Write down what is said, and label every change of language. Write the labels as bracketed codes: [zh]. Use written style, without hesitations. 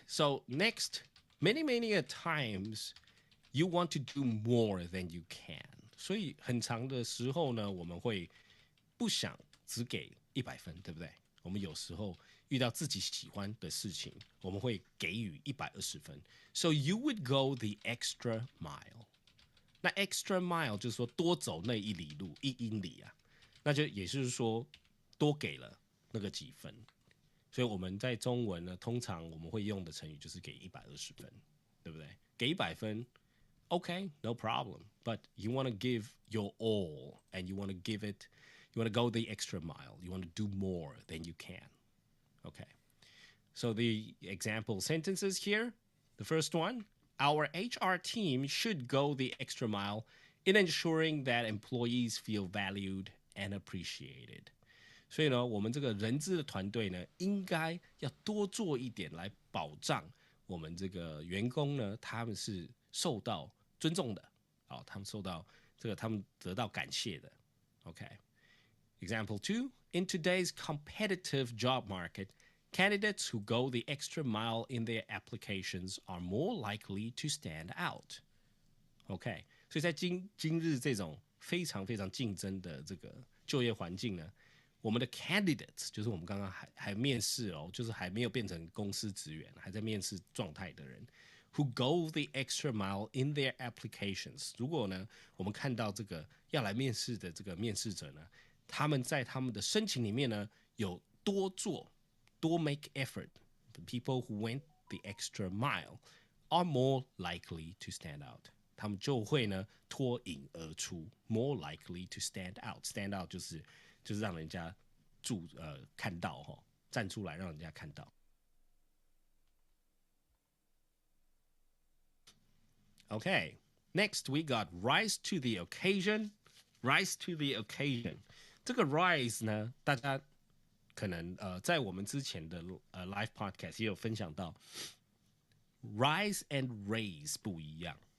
[en] So next, many a times you want to do more than you can. [zh] 所以很长的时候呢，我们会不想只给100分，对不对？我们有时候遇到自己喜欢的事情，我们会给予120分。 [en] So you would go the extra mile. [zh] 那 extra mile 就是说多走那1里路，1英里啊。那就也就是说多给了那个几分，所以我们在中文呢，通常我们会用的成语就是给120分，对不对？给100分 [en] ，OK, no problem. But you want to give your all, and you want to give it, you want to go the extra mile. You want to do more than you can. Okay. So the example sentences here. The first one, our HR team should go the extra mile in ensuring that employees feel valued and appreciated. [zh] 所以呢，我们这个人资的团队呢，应该要多做一点来保障我们这个员工呢，他们是受到尊重的，他们受到他们得到感谢的。 [en] OK。Example 2, in today's competitive job market, candidates who go the extra mile in their applications are more likely to stand out. [zh] OK， 所以在今日这种非常非常竞争的这个就业环境呢，我们的 candidates 就是我们刚刚还面试哦，就是还没有变成公司职员，还在面试状态的人 ， [en] who go the extra mile in their applications。 [zh] 如果呢，我们看到这个要来面试的这个面试者呢，他们在他们的申请里面呢有多做，多 [en] make effort。 The people who went the extra mile are more likely to stand out。 [zh] 他们就会呢脱颖而出 ， [en] more likely to stand out。 [zh] stand out 就是让人家看到哈，站出来让人家看到。 [en] Okay, next we got rise to the occasion. Rise to the occasion. [zh] 这个 rise 呢，大家可能在我们之前的live podcast 也有分享到 ，rise and raise 不一样。